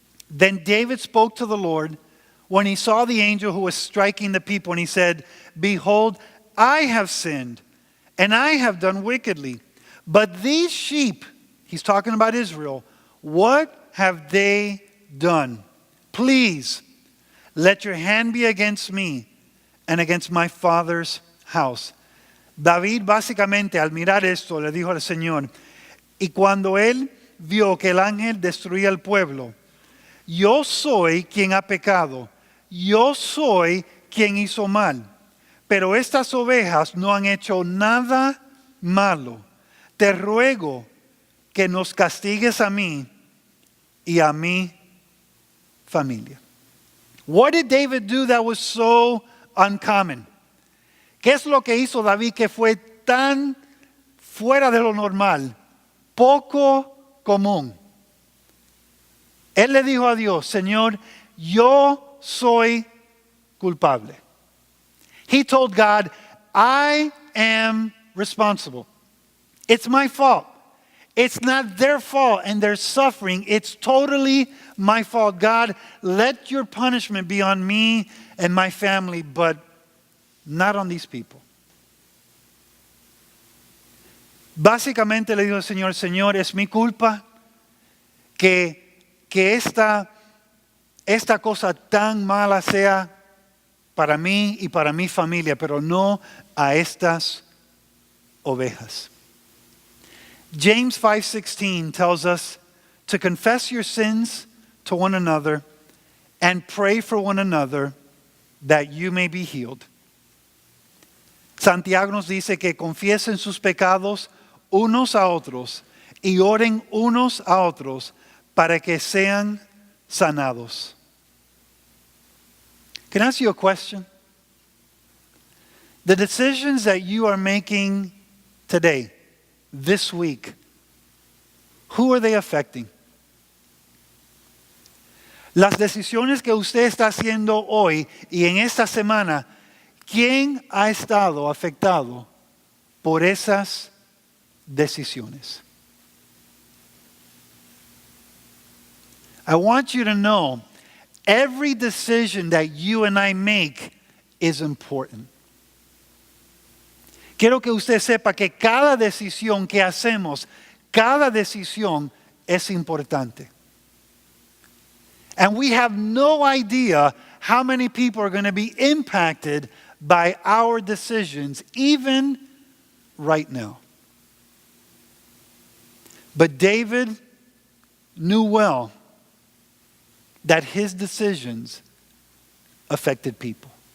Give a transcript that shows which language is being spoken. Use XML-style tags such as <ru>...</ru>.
<en>Then David spoke to the Lord when he saw the angel who was striking the people, and he said, "Behold, I have sinned, and I have done wickedly. But these sheep," he's talking about Israel, "what have they done? Please, let your hand be against me and against my father's house."</en> <es>David básicamente al mirar esto le dijo al Señor, y cuando él vio que el ángel destruía el pueblo, yo soy quien ha pecado, yo soy quien hizo mal, pero estas ovejas no han hecho nada malo. Te ruego que nos castigues a mí y a mi familia.</es> <en>What did David do that was so uncommon?</en> <es>¿Qué es lo que hizo David que fue tan fuera de lo normal, poco común? Él le dijo a Dios, Señor, yo soy culpable.</es> <en>He told God, I am responsible. It's my fault. It's not their fault and their suffering. It's totally my fault. God, let your punishment be on me and my family, but not on these people.</en> <es>Básicamente le dijo al Señor, Señor, es mi culpa que esta cosa tan mala sea para mí y para mi familia, pero no a estas ovejas.</es> <en>James 5:16 tells us to confess your sins to one another and pray for one another that you may be healed.</en> <es>Santiago nos dice que confiesen sus pecados unos a otros y oren unos a otros para que sean sanados.</es> <en>Can I ask you a question? The decisions that you are making today, this week, who are they affecting?</en> <es>Las decisiones que usted está haciendo hoy y en esta semana, ¿quién ha estado afectado por esas decisiones?</es> <en>I want you to know every decision that you and I make is important.</en> <es>Quiero que usted sepa que cada decisión que hacemos, cada decisión es importante.</es> <en>And we have no idea how many people are going to be impacted by our decisions, even right now. But David knew well that his decisions affected people.</en>